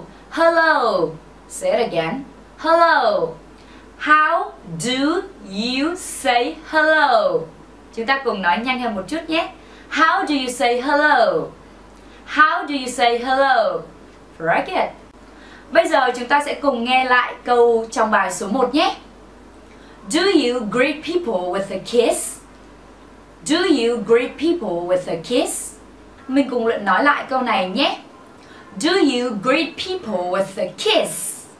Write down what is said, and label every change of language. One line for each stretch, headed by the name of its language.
English: Hello. Say it again. Hello. How do you say hello?
Vietnamese: Chúng ta cùng nói nhanh hơn một chút nhé.
English: How do you say hello? How do you say hello? Very good.
Vietnamese: Bây giờ chúng ta sẽ cùng nghe lại câu trong bài số 1 nhé.
English: Do you greet people with a kiss? Do you greet people with a kiss?
Vietnamese: Mình cùng luyện nói lại câu này nhé.
English: Do you greet people with a kiss?